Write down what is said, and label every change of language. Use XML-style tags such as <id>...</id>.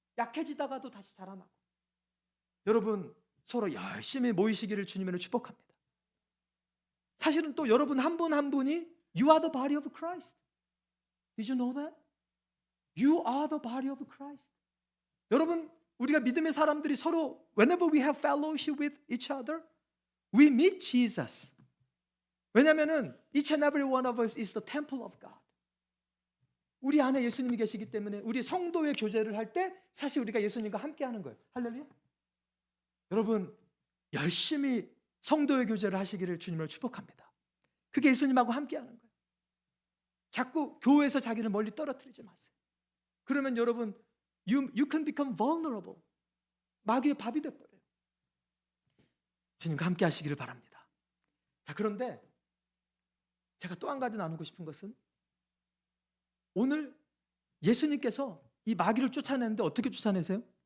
<ko>약해지다가도 다시 자라나고. 여러분 서로 열심히 모이시기를 주님으로 축복합니다. 사실은 또 여러분 한 분 한 분이</ko> <en>You are the body of Christ. Did you know that? You are the body of Christ.</en> <ko>여러분 우리가 믿음의 사람들이 서로</ko> <en>Whenever we have fellowship with each other, we meet Jesus.</en> <ko>왜냐하면</ko> <en>each and every one of us is the temple of God.</en> <ko>우리 안에 예수님이 계시기 때문에 우리 성도의 교제를 할 때 사실 우리가 예수님과 함께 하는 거예요. 할렐루야. 여러분 열심히 성도의 교제를 하시기를 주님으로 축복합니다. 그게 예수님하고 함께 하는 거예요. 자꾸 교회에서 자기를 멀리 떨어뜨리지 마세요. 그러면 여러분</ko> <en>you can become vulnerable.</en> <ko>마귀의 밥이 돼버려요. 주님과 함께 하시기를 바랍니다. 자, 그런데 제가 또 한 가지 나누고 싶은 것은 오늘 예수님께서 이 마귀를 쫓아내는데 어떻게 쫓아내세요?</ko>